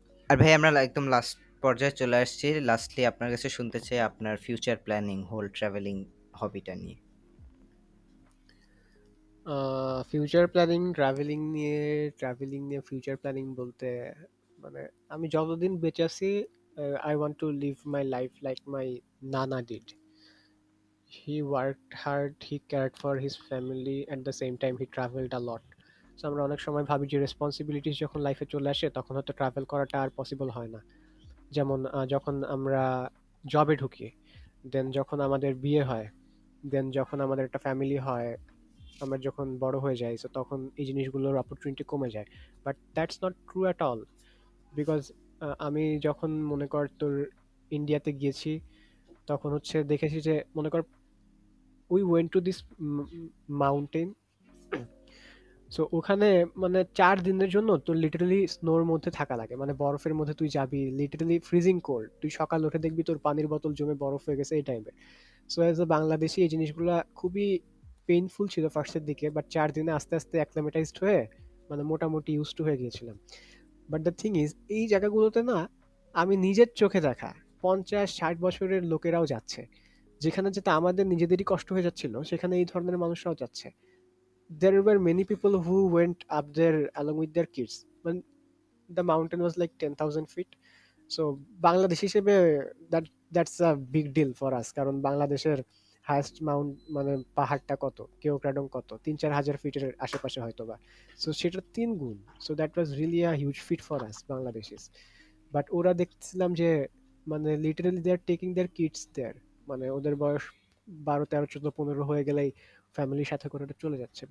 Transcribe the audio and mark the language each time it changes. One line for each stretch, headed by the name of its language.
Bangla: আর ভাই আমরা একদম লাস্ট পর্যায়ে চলে আসছি, লাস্টলি আপনার কাছে শুনতে চাই আপনার ফিউচার প্ল্যানিং হোল ট্রাভেলিং হবিটা নিয়ে। ফিউচার প্ল্যানিং, ট্রাভেলিং নিয়ে ফিউচার প্ল্যানিং বলতে, মানে আমি যতদিন বেঁচে আছি,
English: I want to live my life like my নানা did. He worked hard, he cared for his family, at the same time he traveled a lot.
Bangla: So আমরা অনেক সময় ভাবি যে রেসপন্সিবিলিটিস যখন লাইফে চলে আসে তখন হয়তো ট্রাভেল করাটা আর পসিবল হয় না। যেমন যখন আমরা জবে ঢুকি, দেন যখন আমাদের বিয়ে হয়, দেন যখন আমাদের একটা ফ্যামিলি হয়, আমরা যখন বড় হয়ে যাই, সো তখন এই জিনিসগুলোর অপরচুনিটি কমে যায়।
English: but that's not true at all,
Bangla: because আমি যখন মনে কর তোর ইন্ডিয়াতে গিয়েছি, তখন হচ্ছে দেখেছি যে মনে কর
English: We went to this mountain.
Bangla: So ওখানে মানে 4 দিনের জন্য তোর লিটারালি স্নোর মধ্যে থাকা লাগে, মানে বরফের মধ্যে তুই যাবি, লিটারালি ফ্রিজিং কোল্ড, তুই সকাল উঠে দেখবি তোর পানির বোতল জমে বরফ হয়ে গেছে এই টাইপের। সো অ্যাজ এ বাংলাদেশি এই জিনিসগুলো খুবই পেইনফুল ছিল ফার্স্টের দিকে, বাট 4 দিনে আস্তে আস্তে অ্যাক্লামেটাইজড হয়ে মানে মোটামুটি ইউজ টু হয়ে গিয়েছিলাম।
English: but the thing is,
Bangla: এই জায়গাগুলোতে না আমি নিজের চোখে দেখা 50-60 বছরের লোকেরাও যাচ্ছে, যেখানে যেটা আমাদের নিজেদেরই কষ্ট হয়ে যাচ্ছিল সেখানে এই ধরনের মানুষরাও যাচ্ছে।
English: There were many people who went up there along with their kids. When the mountain was like 10,000 feet.
Bangla: So Bangladesh হিসেবে
English: that that's a big deal for us,
Bangla: কারণ বাংলাদেশের হাইয়েস্ট মাউন্ট মানে পাহাড়টা কত, কেওক্রাডং কত, 3-4 হাজার ফিটের আশেপাশে হয়তো বা। সো সেটার 3 গুণ।
English: So that was really a huge feat for us Bangladeshis.
Bangla: But ওরা দেখছিলাম যে মানে literally
English: they are taking their kids their,
Bangla: মানে ওদের বয়স 12, 13, 14, 15 হয়ে গেলেই ফ্যামিলির সাথে করে ওটা চলে যাচ্ছে।